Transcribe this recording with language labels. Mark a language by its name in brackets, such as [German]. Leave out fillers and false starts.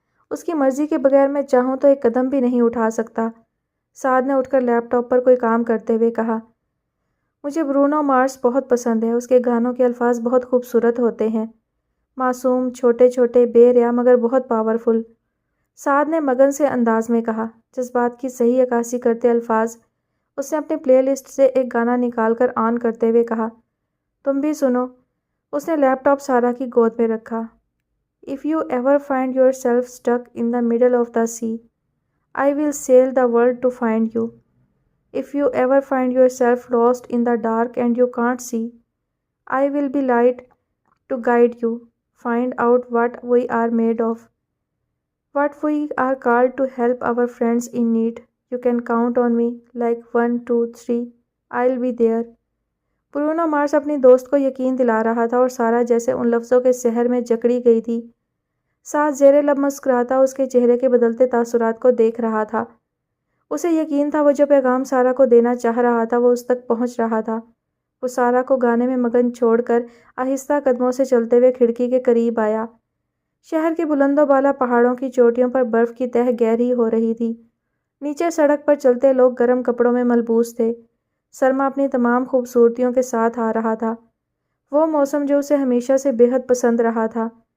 [Urdu] اس کی مرضی کے بغیر میں چاہوں تو ایک قدم بھی نہیں اٹھا سکتا۔ سعد نے اٹھ کر لیپ ٹاپ پر کوئی کام کرتے ہوئے کہا، مجھے برونو مارس بہت پسند ہے، اس کے گانوں کے الفاظ بہت خوبصورت ہوتے ہیں، معصوم، چھوٹے چھوٹے، بے ریا مگر بہت پاورفل۔ سعد نے مگن سے انداز میں کہا، جذبات کی صحیح عکاسی کرتے الفاظ۔ اس نے اپنی پلے لسٹ سے ایک گانا نکال کر آن کرتے ہوئے کہا، تم بھی سنو۔ اس نے لیپ ٹاپ سارا کی گود میں رکھا۔ [English] If you ever find yourself stuck in the middle of the sea, I will sail the world to find you. If you ever find yourself lost in the dark and you can't see, I will be light to guide you. Find out what we are made of, what we are called to help our friends in need. You can count on me like 1, 2, 3. I'll be there. [Urdu] Bruno مارس اپنی دوست کو یقین دلا رہا تھا اور سارا جیسے ان لفظوں کے سحر میں جکڑی گئی تھی۔ ساتھ زیر لب مسکراتا اس کے چہرے کے بدلتے تاثرات کو دیکھ رہا تھا۔ اسے یقین تھا وہ جو پیغام سارا کو دینا چاہ رہا تھا وہ اس تک پہنچ رہا تھا۔ وہ سارا کو گانے میں مگن چھوڑ کر آہستہ قدموں سے چلتے ہوئے کھڑکی کے قریب آیا۔ شہر کے بلند و بالا پہاڑوں کی چوٹیوں پر برف کی تہہ گہری ہو رہی تھی۔ نیچے سڑک پر چلتے لوگ گرم کپڑوں میں ملبوس تھے۔ سرما اپنی تمام خوبصورتیوں کے ساتھ آ رہا تھا، وہ موسم جو اسے ہمیشہ سے بے حد پسند رہا تھا۔